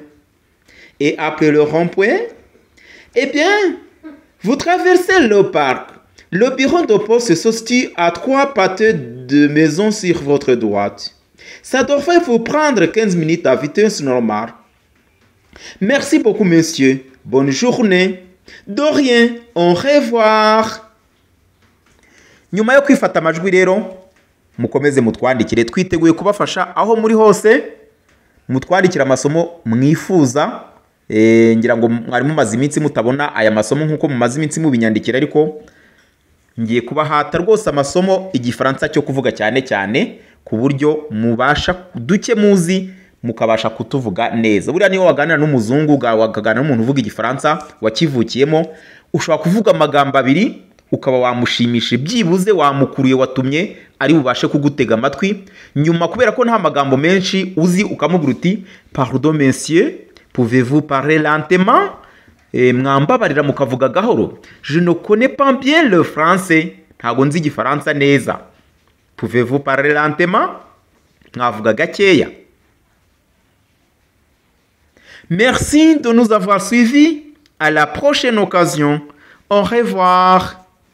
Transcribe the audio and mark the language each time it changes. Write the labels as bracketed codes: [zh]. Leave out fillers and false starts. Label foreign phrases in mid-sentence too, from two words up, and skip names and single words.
[fr] Et après le rond-point, eh bien, vous traversez le parc. Le bureau de poste se situe à 3 pâtés de maisons sur votre droite. Ça devrait vous prendre 15 minutes à vitesse normale. Merci beaucoup, monsieur. Bonne journée. De rien. Au revoir. [rw] Nyuma yo kwifata amajwi rero mukomeze mutwandikire twiteguye kubafasha aho muri hose mutwandikira amasomo mwifuza ngira ngo mwari mumaze iminsi mutabona aya masomo nkuko mumaze iminsi mubinyandikira ariko ngiye kubahata rwose amasomo igifaransa cyo kuvuga cyane cyane ku buryo mubasha duke muzi mukabasha kutuvuga neza. Buriya niyo waganira n'umuzungu wakaganira n'umuntu uvuga igifaransa wakivukiyemo ushobora kuvuga amagambo abiri ukaba wamushimisha byibuze wamukuruye watumye ari bubashe kugutega amatwi nyuma kubera ko nta magambo menshi uzi ukamubwira uti [fr] pardon monsieur pouvez-vous parler lentement [rw] mwambabarira mukavuga gahoro. [fr] Je ne connais pas bien le français. [rw] Ntago nzi igifaransa neza. [fr] Pouvez-vous parler lentement? [rw] Mwavuga gakeya. [fr] Merci de nous avoir suivis. À la prochaine occasion. Au revoir.